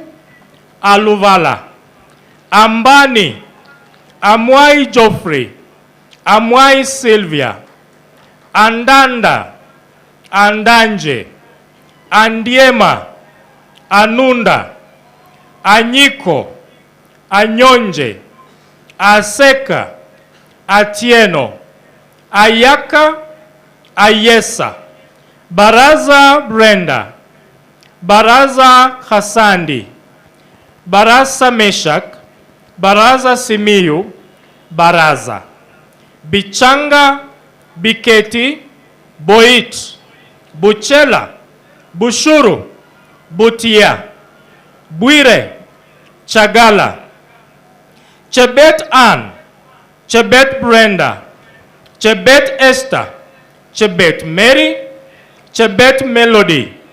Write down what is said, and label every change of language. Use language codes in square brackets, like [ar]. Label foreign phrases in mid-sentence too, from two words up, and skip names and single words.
[en] Aluvala, Ambani, Amwai Geoffrey, Amwai Sylvia, Andanda, Andanje, Andiema, Anunda, Anyiko, Anyonje, Aseka, Atieno, Ayaka, Ayesa, Baraza Brenda, Baraza Hasandi, Baraza Meshak, Baraza Simiyu, Baraza, Bichanga, Biketi, Boit, Buchela, Bushuru, Butia, Bwire, Chagala, Chebet Ann, Chebet Brenda, Chebet Esther, Chebet Mary, Chebet Melody,